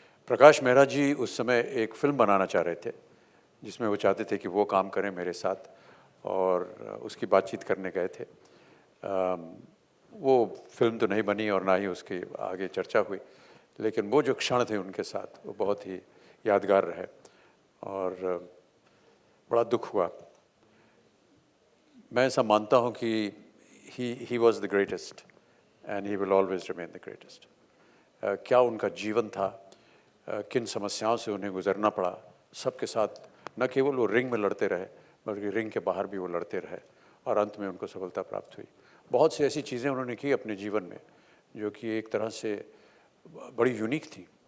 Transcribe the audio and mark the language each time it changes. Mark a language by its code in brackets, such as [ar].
[hi] प्रकाश मेहरा जी उस समय एक फिल्म बनाना चाह रहे थे जिसमें वो चाहते थे कि वो काम करें मेरे साथ, और उसकी बातचीत करने गए थे. वो फिल्म तो नहीं बनी और ना ही उसकी आगे चर्चा हुई, लेकिन वो जो क्षण थे उनके साथ वो बहुत ही यादगार रहे और बड़ा दुख हुआ। मैं ऐसा मानता हूँ कि [en] he was the greatest and he will always remain the greatest। [hi] क्या उनका जीवन था, किन समस्याओं से उन्हें गुजरना पड़ा, सबके साथ न केवल वो रिंग में लड़ते रहे बल्कि रिंग के बाहर भी वो लड़ते रहे और अंत में उनको सफलता प्राप्त हुई। बहुत सी ऐसी चीज़ें उन्होंने की अपने जीवन में जो कि एक तरह से बड़ी यूनिक थी।